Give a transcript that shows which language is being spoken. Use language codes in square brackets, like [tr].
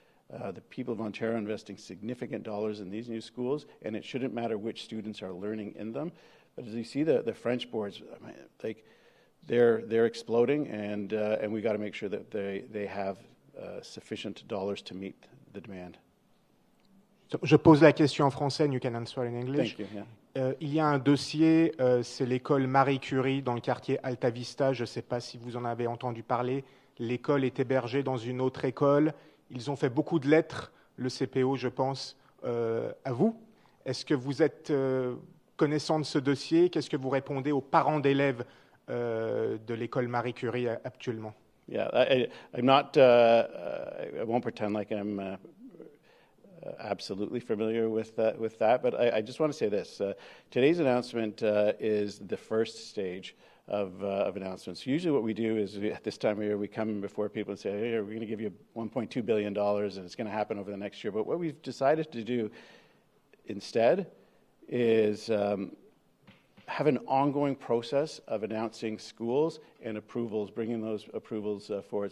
[en] The people of Ontario are investing significant dollars in these new schools, and it shouldn't matter which students are learning in them. But as you see, the French boards, I mean, like, they're exploding, and we got to make sure that they have sufficient dollars to meet the demand. [fr] Je pose la question en français, [en] and you can answer in English. Thank you, yeah. [fr] Il y a un dossier, c'est l'école Marie Curie dans le quartier Alta Vista. Je ne sais pas si vous en avez entendu parler. L'école est hébergée dans une autre école. Ils ont fait beaucoup de lettres, le CPO, je pense, à vous. Est-ce que vous êtes connaissant de ce dossier? Qu'est-ce que vous répondez aux parents d'élèves de l'école Marie Curie actuellement? [en] Yeah, I'm not, I won't pretend like I'm absolutely familiar with that, but I just want to say this. Today's announcement is the first stage of announcements. Usually what we do is at this time of year, we come before people and say, hey, we're going to give you $1.2 billion and it's going to happen over the next year. But what we've decided to do instead is have an ongoing process of announcing schools and approvals, bringing those approvals forward.